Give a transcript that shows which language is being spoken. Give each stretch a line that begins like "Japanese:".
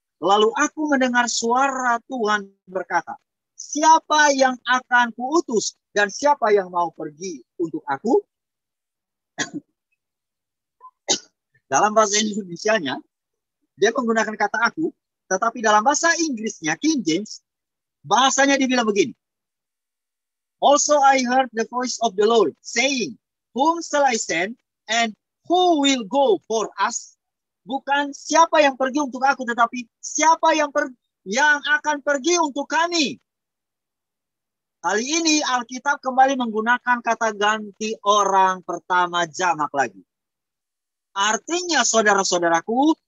Indonesian: Lalu aku mendengar suara Tuhan berkata, siapa yang akan kuutus dan siapa yang mau pergi untuk aku? Dalam bahasa Indonesianya, dia menggunakan kata aku, tetapi dalam bahasa Inggrisnya, King James, bahasanya dibilang begini.
English: Also I heard the voice of the Lord saying, whom shall I send and who will go for us?
Indonesian: Bukan siapa yang pergi untuk aku, tetapi siapa yang akan pergi untuk kami. Kali ini Alkitab kembali menggunakan kata ganti orang pertama jamak lagi. Artinya saudara-saudaraku,